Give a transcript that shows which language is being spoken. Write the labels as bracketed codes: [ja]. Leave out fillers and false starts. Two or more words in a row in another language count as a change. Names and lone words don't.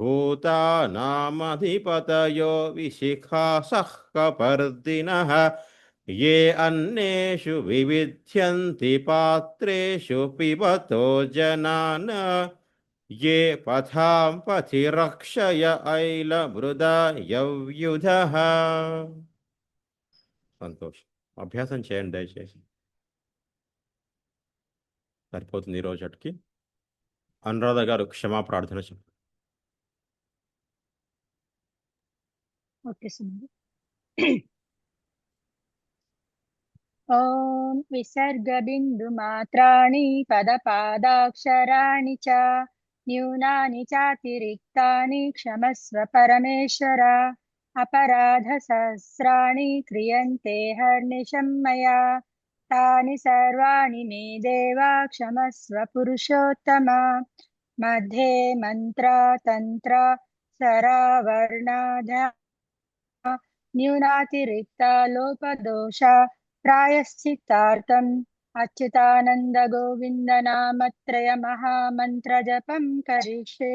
[sa] भूतानामधिपतयो विशिखासः कपर्दिनः ये अन्नेषु विविध्यन्ति पात्रेषु पिबतो जनान् ये पथां पथि रक्षय ऐलमृदयव्युधः. [te] సంతోషం. అభ్యాసం చేయండి దయచేసి, సరిపోతుంది ఈ రోజుకి. అనురాధ గారు క్షమా ప్రార్థన చెప్పండి. ఓకే సుమంది. [sa] ఓం విసర్గబిందుమాత్రాణి పదపాదాక్షరాణి చ న్యూనాని చాతిరిక్తాని క్షమస్వ పరమేశ్వర. अपराधसहस्राणि क्रियन्ते हर्निशं मया तानि सर्वाणि मे देव क्षमस्व पुरुषोत्तम. मध्ये मन्त्रतन्त्र सरावर्णाद्या न्यूनातिरिक्ता लोपदोषा प्रायश्चित्तार्थम् अच्युतानन्द गोविन्द नामत्रय महामन्त्रजपं करिष्ये.